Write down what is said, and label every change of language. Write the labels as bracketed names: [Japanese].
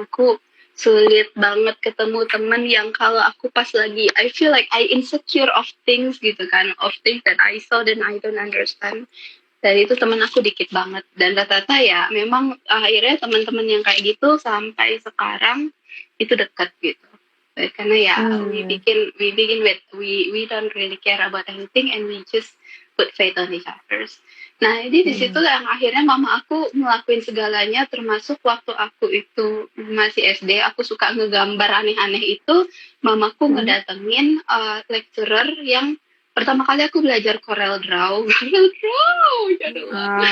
[Indonesian] Aku sulit banget ketemu teman yang kalau aku pas lagi [English] I feel like I insecure of things gitu kan, of things that I saw dan I don't understand. [Indonesian] Dan itu teman aku dikit banget, dan rata-rata ya memang akhirnya teman-teman yang kayak gitu sampai sekarang itu dekat gitu. Karena ya Hmm. [English] we begin with we don't really care about anything and we just put faith on each others. [Indonesian] Nah, jadi di situ Hmm. yang akhirnya mama aku ngelakuin segalanya, termasuk waktu aku itu masih SD, aku suka ngegambar aneh-aneh itu, mamaku Hmm. ngedatengin lecturer yang pertama kali aku belajar Corel Draw. Corel Draw, jadul banget.